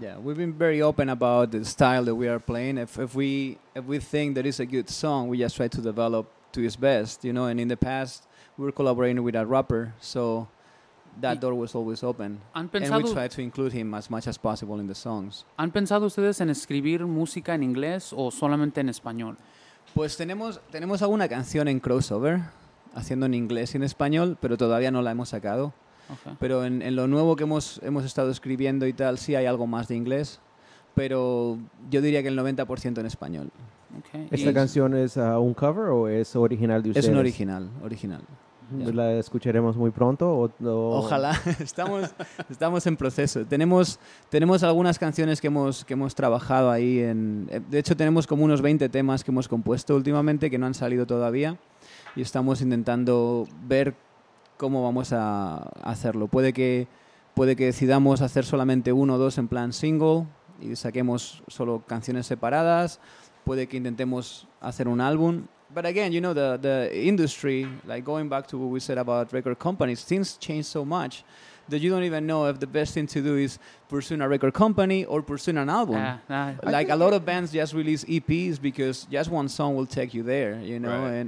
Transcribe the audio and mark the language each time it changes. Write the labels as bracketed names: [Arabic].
[English] Yeah, we've been very open about the style that we are playing. If we think that it's a good song, we just try to develop to its best, you know. And in the past, we were collaborating with a rapper, so that door was always open. And we try to include him as much as possible in the songs. [Spanish] ¿Han pensado ustedes en escribir música en inglés o solamente en español? Pues tenemos alguna canción en crossover, haciendo en inglés y en español, pero todavía no la hemos sacado. [English] Okay. [Spanish] Pero en lo nuevo que hemos estado escribiendo y tal, sí hay algo más de inglés, pero yo diría que el 90% en español. [English] Okay. [Spanish] ¿Esta canción es un cover o es original de ustedes? Es un original. [English] Yeah. [Spanish] ¿La escucharemos muy pronto? Ojalá. Estamos en proceso. Tenemos algunas canciones que hemos trabajado ahí. De hecho, tenemos como unos 20 temas que hemos compuesto últimamente que no han salido todavía. Y estamos intentando ver cómo vamos a hacerlo. Puede que decidamos hacer solamente 1 o 2 en plan single y saquemos solo canciones separadas. Puede que intentemos hacer un álbum. [English] But again, you know, the industry, like going back to what we said about record companies, things change so much that you don't even know if the best thing to do is pursuing a record company or pursuing an album. Like a lot of bands just release EPs because just one song will take you there, you know. Right.